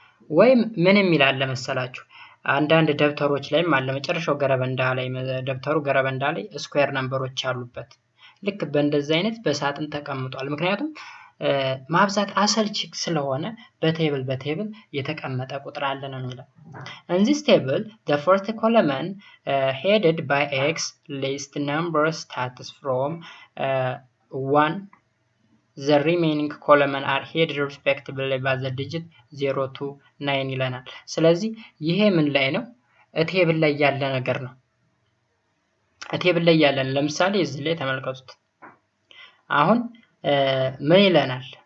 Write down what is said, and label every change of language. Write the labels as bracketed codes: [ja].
[am] ወይም ምን የሚላል ለመሰላችሁ አንዳንድ ደብተሮች ላይም አለ መጨረሻው ገረበንዳ ላይ ደብተሩ ገረበንዳ ላይ ስኩዌር ነምበሮች አሉበት። ልክ በእንደዚህ አይነት በሳጥን ተቀምጧል። ምክንያቱም ማብዛት አሰልች ስለሆነ በቴብል የተቀመጠ ቁጥር አለ ነው የሚለው። [en] In this table, the first column headed by X lists numbers starts from 1. The remaining columns are headed respectively by the digit 0 to 9 [am] ይለናል። ስለዚህ ይሄ ምን ላይ ነው? ቴብል ላይ ያለ ነገር ነው። ቴብል ላይ ያለን ለምሳሌ እዚህ ላይ ተመልከቱት። አሁን ምን ይለናል?